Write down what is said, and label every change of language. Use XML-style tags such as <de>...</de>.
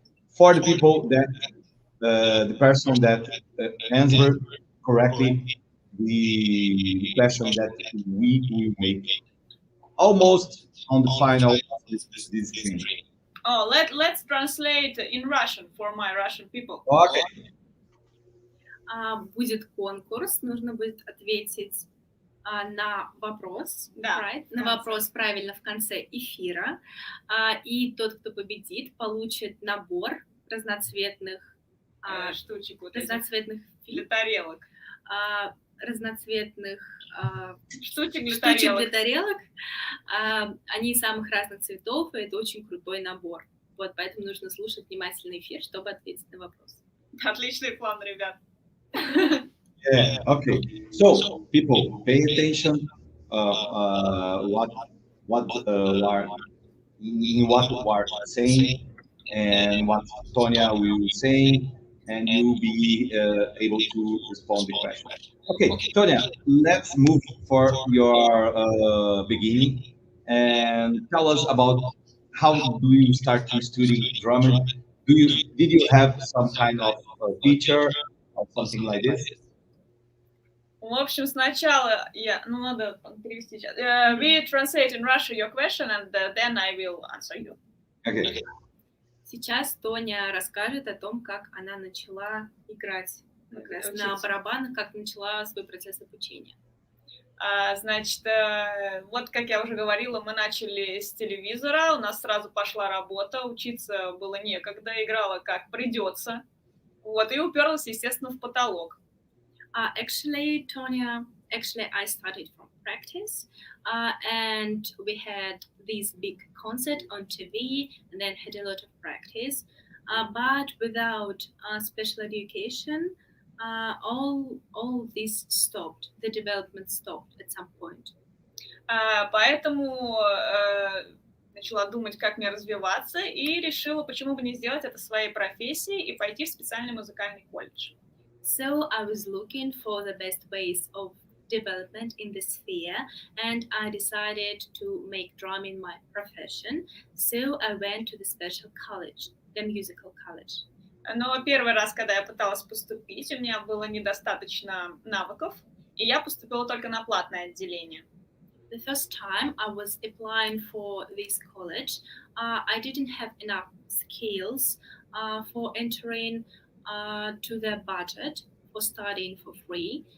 <en>For the people that the person that answered correctly the question that we will make almost on the final of this stream. Oh, let's translate in Russian for my Russian people. Okay.</en> <ru>Будет конкурс, нужно будет ответить на вопрос, Да.</ru> <en>right?</en> <ru>На вопрос правильно в конце эфира. И тот, кто победит, получит набор разноцветных Штучек вот разноцветных для тарелок. Разноцветных Штучек для штучек тарелок. для тарелок. Они самых разных цветов, и это очень крутой набор. Вот, поэтому нужно слушать внимательно эфир, чтобы ответить на вопрос. Отличный план, ребят.</ru> <en>Yeah. Okay. So people, pay attention. What are in what we are saying and what Tonya will say, and you'll be able to respond the question. Okay, Tonya, let's move for your beginning and tell us about how do you start to study drumming? Did you have some kind of teacher or something like this?</en> <ru>В общем, сначала надо перевести сейчас.</ru> <en>We translate in Russia your question, and then I will answer you. Okay.</en> <ru>Сейчас Тоня расскажет о том, как она начала играть как раз на барабанах, как начала свой процесс обучения. Значит, вот как я уже говорила, мы начали с телевизора, у нас сразу пошла работа, учиться было некогда, играла как придется, вот, и уперлась, естественно, в потолок.</ru> <en>Actually, I started from practice, and we had this big concert on TV, and then had a lot of practice, but without special education, all this stopped. The development stopped at some point.</en> <ru>Поэтому начала думать, как мне развиваться, и решила, почему бы не сделать это своей профессией и пойти в специальный музыкальный колледж.</ru> <en>So I was looking for the best ways of development in the sphere, and I decided to make drumming my profession. So I went to the special college, the musical college.</en> <ru>Но первый раз, когда я пыталась поступить, у меня было недостаточно навыков, и я поступила только на платное отделение.</ru> <en>The first time I was applying for this college, I didn't have enough skills for entering to the budget for studying for free.</en>